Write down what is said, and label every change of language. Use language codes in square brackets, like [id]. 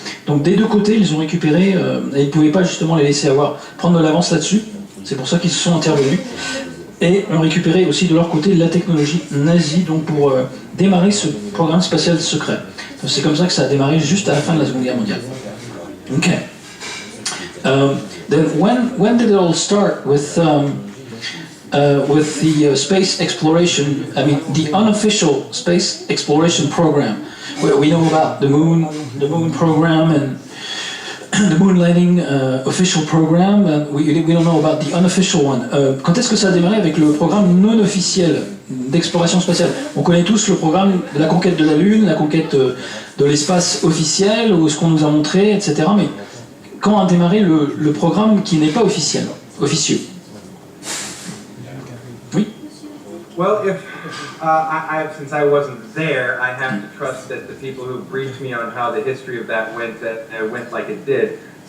[fr] Donc des deux côtés, ils ont récupéré, et ils ne pouvaient pas justement les laisser prendre de l'avance là-dessus. C'est pour ça qu'ils se sont intervenus. Et ont récupéré aussi de leur côté la technologie nazie, donc pour démarrer ce programme spatial secret. Donc c'est comme ça que ça a démarré juste à la fin de la Seconde Guerre mondiale. Ok. [en] Then when did it all start with the space exploration? I mean, the unofficial space exploration program. We know about the moon program, and the moon landing official program, and we don't know about the unofficial one. [fr] Quand est-ce que ça a démarré avec le programme non officiel d'exploration spatiale? On connaît tous le programme de la conquête de la Lune, la conquête de l'espace officiel, ou ce qu'on nous a montré, etc. Mais quand a démarré le programme qui n'est pas officiel, officieux? Oui. [en] Well, if since I wasn't there, I have to trust that the people who briefed me on how the history of that went like it did.